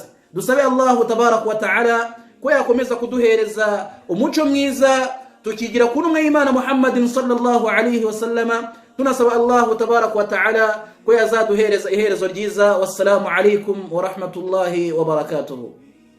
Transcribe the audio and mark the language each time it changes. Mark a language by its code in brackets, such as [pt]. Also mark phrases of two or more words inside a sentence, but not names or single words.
[rw] Dusabe [ar] الله تبارك وتعالى [rw] ko yakomeza kuduhereza umuco mwiza tukigira ku ntumwa y'Imana Muhammadin [ar] صلى الله عليه وسلم. [rw] Tunasaba [ar] الله تبارك وتعالى [rw] ko yazaduhereza iherezo ryiza. [ar] والسلام عليكم ورحمة الله وبركاته.